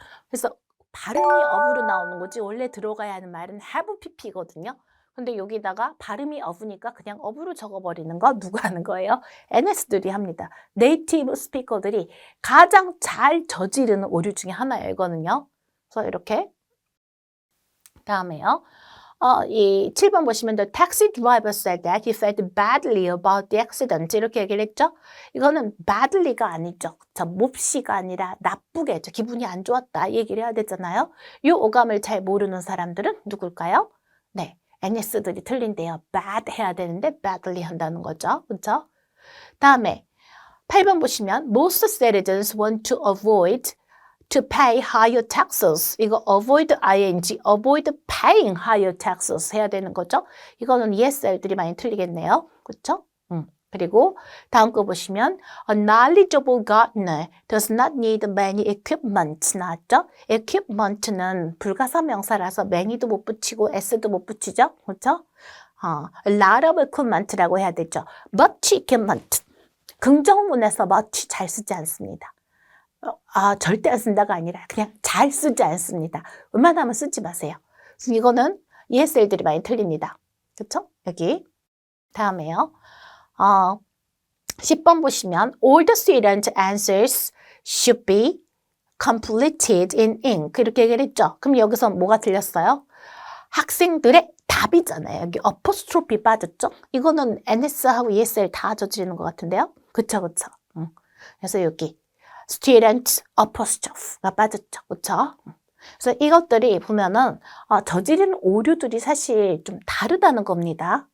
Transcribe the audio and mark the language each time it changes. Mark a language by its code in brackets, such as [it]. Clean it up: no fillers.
[ko] 그래서 발음이 of로 나오는 거지 원래 들어가야 하는 말은 have pp거든요. 근데 여기다가 발음이 of니까 그냥 of로 적어버리는 거 누가 하는 거예요? NS들이 합니다. 네이티브 스피커들이 가장 잘 저지르는 오류 중에 하나예요, 이거는요. 그래서 이렇게. 다음에요. 이 7번 보시면 [en] the taxi driver said that he felt badly about the accident. [ko] 이렇게 얘기를 했죠. 이거는 badly가 아니죠. 몹시가 아니라 나쁘게 했죠. 기분이 안 좋았다. 이 얘기를 해야 되잖아요. 이 오감을 잘 모르는 사람들은 누굴까요? 네. NS들이 틀린데요. bad 해야 되는데 badly 한다는 거죠. 그렇죠? 다음에 8번 보시면 [en] most citizens want to avoid to pay higher taxes. [ko] 이거 avoid ing, [en] avoid paying higher taxes [ko] 해야 되는 거죠. 이거는 ESL들이 많이 틀리겠네요. 그렇죠? 그리고 다음 거 보시면 [en] a knowledgeable gardener does not need many equipment [ko] 나왔죠? equipment는 불가사 명사라서 many도 못 붙이고 s도 못 붙이죠? 그렇죠? [en] a lot of equipment [ko] 라고 해야 되죠. [en] much equipment. [ko] 긍정문에서 much 잘 쓰지 않습니다. 절대 안 쓴다가 아니라 그냥 잘 쓰지 않습니다. 웬만하면 쓰지 마세요. 이거는 ESL들이 많이 틀립니다. 그렇죠? 여기 다음에요. 10번 보시면 [en] all the student answers should be completed in ink [ko] 이렇게 얘기를 했죠. 그럼 여기서 뭐가 틀렸어요? 학생들의 답이잖아요. 여기 어포스트로피 빠졌죠? 이거는 NS하고 ESL 다 저지르는 것 같은데요. 그쵸. 그래서 여기 student apostrophe가 빠졌죠. 그쵸? 그래서 이것들이 보면은 저지른 오류들이 사실 좀 다르다는 겁니다.